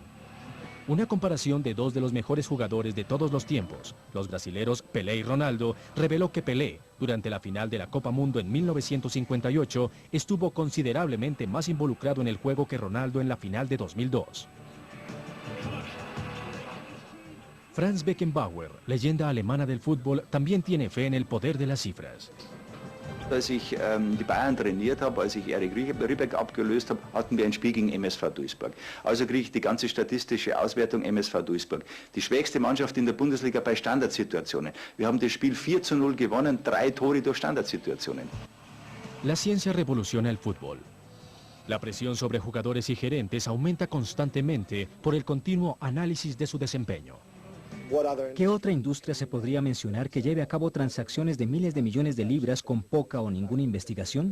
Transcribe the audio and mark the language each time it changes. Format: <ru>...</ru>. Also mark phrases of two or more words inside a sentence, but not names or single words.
<es>Una comparación de 2 de los mejores jugadores de todos los tiempos, los brasileros Pelé y Ronaldo, reveló que Pelé, durante la final de la Copa Mundo en 1958, estuvo considerablemente más involucrado en el juego que Ronaldo en la final de 2002. Franz Beckenbauer, leyenda alemana del fútbol, también tiene fe en el poder de las cifras.</es> <de>Als ich die Bayern trainiert habe, als ich Erich Ribbeck abgelöst habe, hatten wir ein Spiel gegen MSV Duisburg. Also kriege ich die ganze statistische Auswertung MSV Duisburg. Die schwächste Mannschaft in der Bundesliga bei Standardsituationen. Wir haben das Spiel 4:0 gewonnen, 3 Tore durch Standardsituationen.</de> <es>La ciencia revoluciona el fútbol. La presión sobre jugadores y gerentes aumenta constantemente por el continuo análisis de su desempeño. ¿Qué otra industria se podría mencionar que lleve a cabo transacciones de miles de millones de libras con poca o ninguna investigación?</es>